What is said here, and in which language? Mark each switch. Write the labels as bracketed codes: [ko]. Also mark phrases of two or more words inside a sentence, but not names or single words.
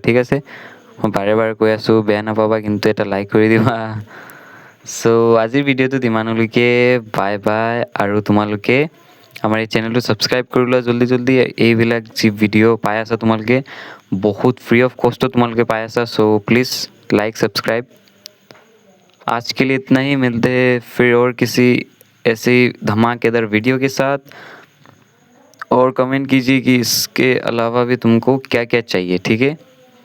[as] ঠিক আছে, মই বাৰে বাৰে কৈ আছোঁ, বেয়া নাপাবা, কিন্তু এটা লাইক কৰি দিবা। চ' আজিৰ ভিডিঅ'টোত ইমানলৈকে। [en] bye bye. [as] আৰু তোমালোকে আমাৰ এই চেনেলটো ছাবস্ক্ৰাইব কৰি লোৱা [hi] जल्दी जल्दी। [as] এইবিলাক যি ভিডিঅ' পাই আছা তোমালোকে, বহুত [en] free of [as] কষ্টত তোমালোকে পাই আছা। [en] so please like subscribe. [hi] आज के लिए इतना ही, मिलते हैं फिर और किसी ऐसी धमाकेदार वीडियो के साथ। और कमेंट कीजिए कि इसके अलावा भी तुमको क्या क्या चाहिए। ठीक है।